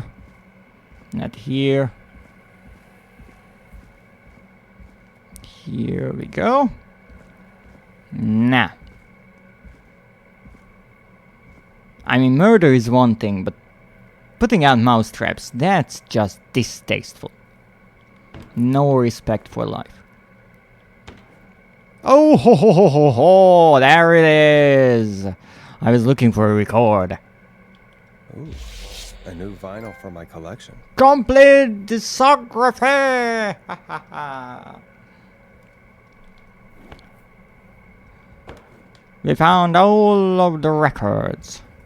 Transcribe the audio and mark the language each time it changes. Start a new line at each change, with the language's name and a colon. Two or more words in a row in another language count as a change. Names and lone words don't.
English: Not here. Here we go. Nah. I mean, murder is one thing, but putting out mousetraps, that's just distasteful. No respect for life. Oh, ho, ho, ho, ho, ho, there it is. I was looking for a record. Ooh, a new vinyl for my collection. Complete discography! We found all of the records.